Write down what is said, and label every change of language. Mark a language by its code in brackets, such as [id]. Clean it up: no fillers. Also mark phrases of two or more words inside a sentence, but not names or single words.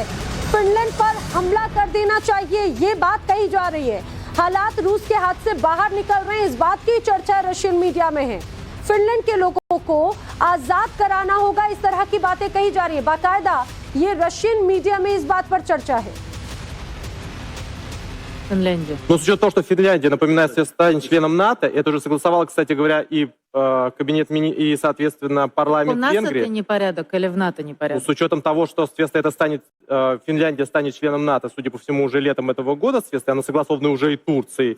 [hi] फिनलैंड पर हमला कर देना चाहिए, ये बात कही जा रही है। हालात रूस के हाथ से बाहर निकल रहे हैं, इस बात की चर्चा [en] Russian media [hi] में है। फिनलैंड के लोगों को आजाद कराना होगा, इस तरह की बातें कही जा रही है। बाकायदा ये [en] Russian media [hi] में इस बात पर चर्चा है। [ru] Финляндия. Ну, с учетом того, что Финляндия, напоминаю, станет членом НАТО, это уже согласовало, кстати говоря, и кабинет и, соответственно, парламент У нас Венгрии. это непорядок или в НАТО Ну, непорядок? с учетом того, что, соответственно, это станет, Финляндия станет членом НАТО, судя по всему, уже летом этого года, соответственно, оно согласовано уже и Турцией.